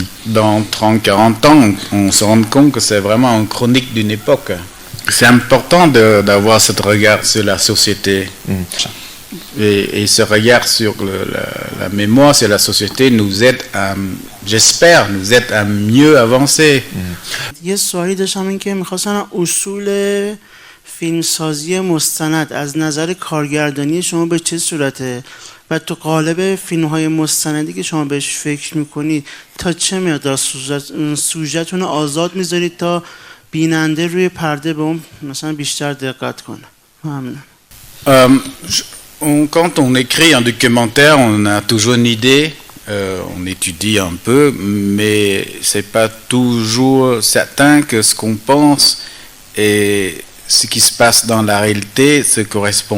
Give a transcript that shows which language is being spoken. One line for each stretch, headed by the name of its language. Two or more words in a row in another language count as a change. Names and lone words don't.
French: Dans 30-40 ans, on se rend compte que c'est vraiment une chronique d'une époque. C'est important d'avoir ce regard sur la société. Et ce regard sur la mémoire sur la société nous aide j'espère, nous aide à mieux avancer.
Persian: یه سوالی داشتم این که میخواستن اصول فیلمسازی مستند از نظر کارگردانی شما به چه صورته و تو قالب فیلم‌های مستندی که شما بهش فکر می‌کنید تا چه مقدار سوژه‌تون رو آزاد می‌ذارید تا بیننده روی پرده به اون مثلا بیشتر دقت کنه؟ ممنون.
French: Quand on écrit un documentaire, on a toujours une idée, on étudie un peu, mais c'est pas toujours certain que ce qu'on pense et ce qui se passe dans la réalité se correspond.